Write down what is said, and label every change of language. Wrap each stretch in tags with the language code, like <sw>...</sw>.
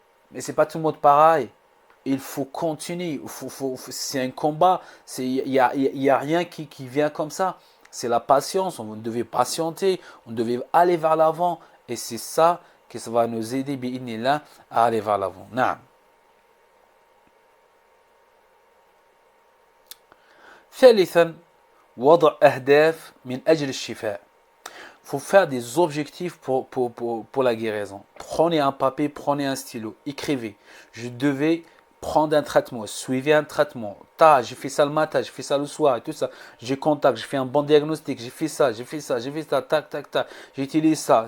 <fr>Mais c'est pas tout le monde pareil. Il faut continuer, c'est un combat, il y a rien qui vient comme ça. C'est la patience, on devait patienter, on devait aller vers l'avant. Et c'est ça que ça va nous aider, bi'inillah, à aller vers l'avant. Naam.</fr> <ar>ثالثا وضع أهداف من أجل الشفاء.</ar> <fr>Il faut faire des objectifs pour la guérison. Prenez un papier, prenez un stylo, écrivez. Je devais prendre un traitement, suivez un traitement. J'ai fait ça le matin, j'ai fait ça le soir et tout ça. J'ai contact, j'ai fait un bon diagnostic, j'ai fait ça, tac, tac, tac. J'ai utilisé ça.</fr>